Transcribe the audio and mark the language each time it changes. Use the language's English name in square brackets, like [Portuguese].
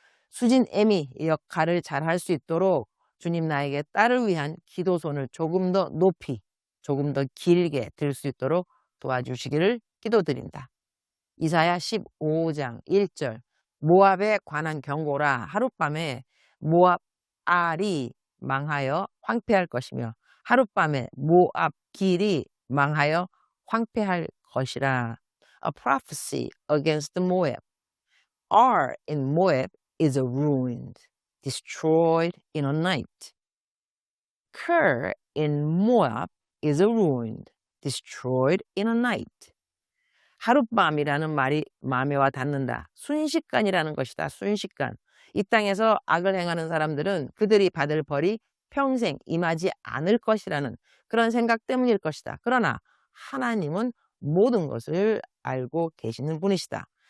[Korean] 수진 애미 역할을 잘 할 수 있도록 주님 나에게 딸을 위한 기도손을 조금 더 높이 조금 더 길게 들 수 있도록 도와주시기를 기도드린다. 이사야 15장 1절 모압에 관한 경고라. 하룻밤에 모압 알이 망하여 황폐할 것이며 하룻밤에 모압 길이 망하여 황폐할 것이라. [English] A prophecy against Moab. Ar in Moab is ruined, destroyed in a night. Kir in Moab is ruined, destroyed in a night. [Korean] 하룻밤이라는 말이 마음에 와 닿는다. 순식간이라는 것이다. 순식간. 이 땅에서 악을 행하는 사람들은 그들이 받을 벌이 평생 임하지 않을 것이라는 그런 생각 때문일 것이다. 그러나 하나님은 모든 것을 알고 계시는 분이시다.